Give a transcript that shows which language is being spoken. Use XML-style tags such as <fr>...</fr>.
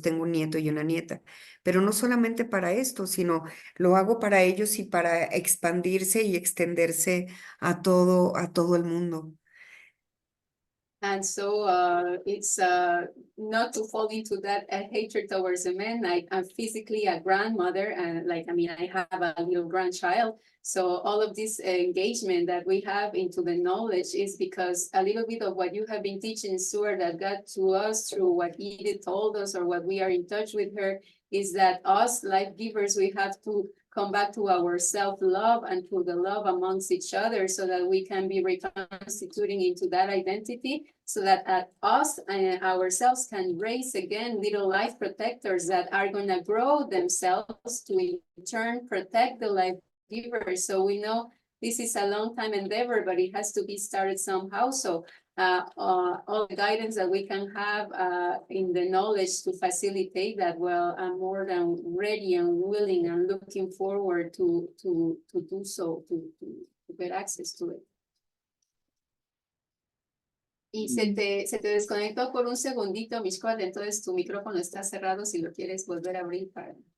<es>Tengo un nieto y una nieta, pero no solamente para esto, sino lo hago para ellos y para expandirse y extenderse a todo el mundo.</es> <en>And so it's not to fall into that hatred towards the men. I'm physically a grandmother, and I have a little grandchild. So all of this engagement that we have into the knowledge is because a little bit of what you have been teaching, Stuart, that got to us through what Edith told us or what we are in touch with her, is that us life givers, we have to come back to our self-love and to the love amongst each other so that we can be reconstituting into that identity, so that us and ourselves can raise again little life protectors that are going to grow themselves to in turn protect the life givers. So we know this is a long time endeavor, but it has to be started somehow. So all the guidance that we can have in the knowledge to facilitate that, well, I'm more than ready and willing and looking forward to do so, to get access to it.</en> <es>Y se te desconectó por un segundito, Mixcoatl, entonces tu micrófono está cerrado si lo quieres volver a abrir para...</es>